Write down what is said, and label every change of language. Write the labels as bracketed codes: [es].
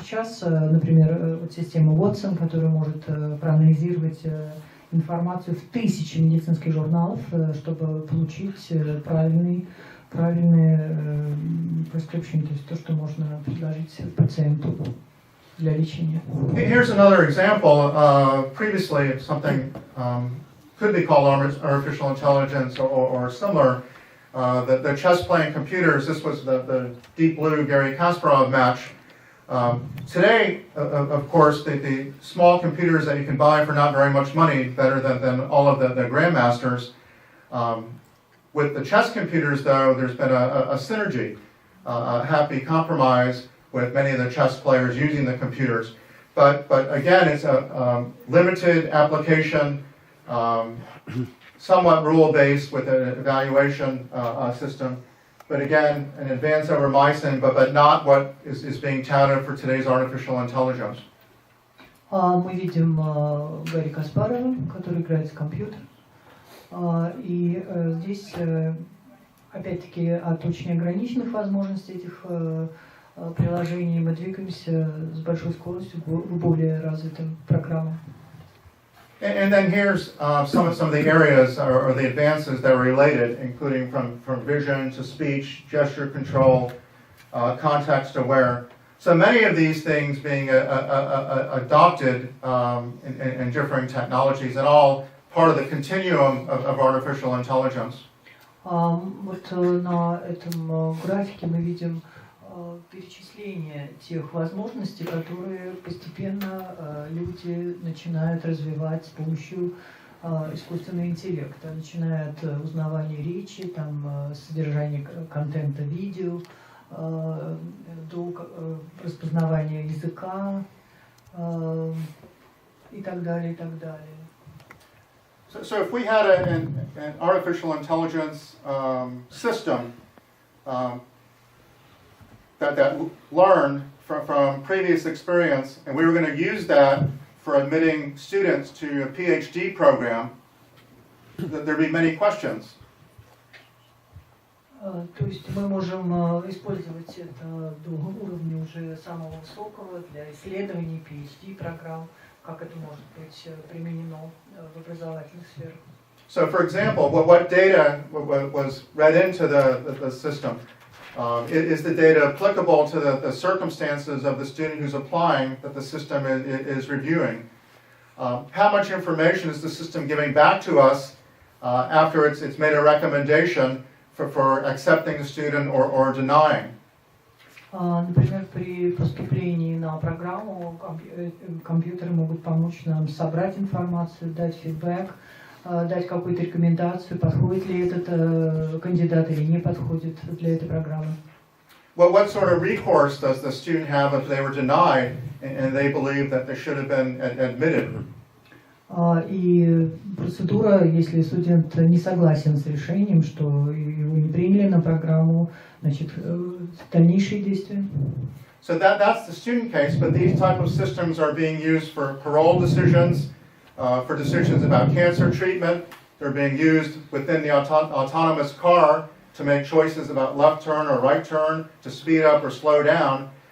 [ru] Сейчас, например, вот система Watson, которая может проанализировать информацию в 1000 медицинских журналов, чтобы получить правильный prescription, то есть то, что можно предложить пациенту для лечения. [en] Here's another example. Previously, something could be called artificial intelligence or similar. The chess-playing computers, this was the Deep Blue Garry Kasparov match. Today, of course, the small computers that you can buy for not very much money, better than all of the grandmasters. With the chess computers, though, there's been a synergy, a happy compromise with many of the chess players using the computers. But again, it's a limited application, somewhat rule-based with an evaluation system. But again, an advance over mycin, but not what is being touted for today's artificial intelligence. [ru] Мы видим Гарри Каспарова, который играет в компьютер. И здесь опять-таки от очень ограниченных возможностей этих приложений мы двигаемся с большой скоростью к более развитым программам. [en] And then here's some of the areas or the advances that are related, including from vision to speech, gesture control, context aware. So many of these things being adopted in differing technologies and all part of the continuum of artificial intelligence. [ru] Вот на этом графике мы видим перечисление тех возможностей, которые постепенно люди начинают развивать с помощью искусственного интеллекта, начиная от узнавания речи, там, содержания контента видео, до распознавания языка и так далее, и так далее. [en] So if we had an artificial intelligence system that learned from previous experience, and we were going to use that for admitting students to a PhD program, there'd be many questions. [ru] То есть мы можем использовать это до уровня уже самого высокого для исследований PhD программ, как это может быть применено в образовательных сферах. [en] So, for example, what data was read into the system? Is the data applicable to the circumstances of the student who's applying that the system is reviewing? How much information is the system giving back to us after it's made a recommendation for accepting the student or denying? [ru] Например, при поступлении на программу компьютеры могут помочь нам собрать информацию, дать фидбэк, дать какую-то рекомендацию, подходит ли этот кандидат или не подходит для этой программы. [en] Well, what sort of recourse does the student have if they were denied and they believe that they should have been admitted? [ru] И процедура, если студент не согласен с решением, что его не приняли на программу, значит, дальнейшие действия. [en] So that's the student case, but these type of systems are being used for parole decisions, for decisions about cancer treatment. They're being used within the autonomous car to make choices about left turn or right turn, to speed up or slow down.